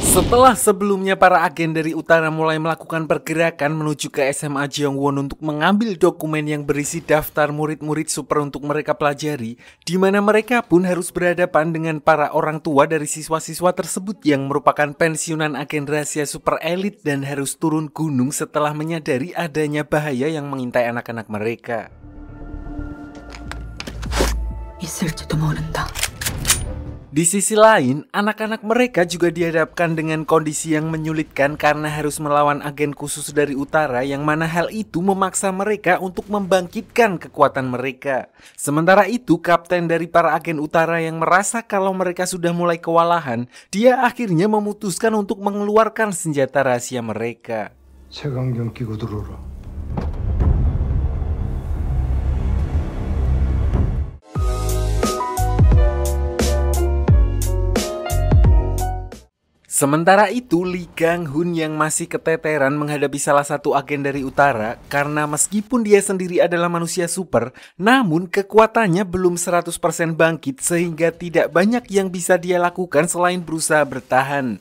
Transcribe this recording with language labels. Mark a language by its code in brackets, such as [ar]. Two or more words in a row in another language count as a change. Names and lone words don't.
[id] Setelah sebelumnya para agen dari utara mulai melakukan pergerakan menuju ke SMA Jeongwon untuk mengambil dokumen yang berisi daftar murid-murid super untuk mereka pelajari, di mana mereka pun harus berhadapan dengan para orang tua dari siswa-siswa tersebut yang merupakan pensiunan agen rahasia super elit dan harus turun gunung setelah menyadari adanya bahaya yang mengintai anak-anak mereka. [ko] 있을지도 모른다. [id] Di sisi lain, anak-anak mereka juga dihadapkan dengan kondisi yang menyulitkan karena harus melawan agen khusus dari utara yang mana hal itu memaksa mereka untuk membangkitkan kekuatan mereka. Sementara itu, kapten dari para agen utara yang merasa kalau mereka sudah mulai kewalahan, dia akhirnya memutuskan untuk mengeluarkan senjata rahasia mereka. [ko] 색안경 끼고 들어오라. [id] Sementara itu, Lee Gang-hun yang masih keteteran menghadapi salah satu agen dari utara karena meskipun dia sendiri adalah manusia super, namun kekuatannya belum 100% bangkit sehingga tidak banyak yang bisa dia lakukan selain berusaha bertahan.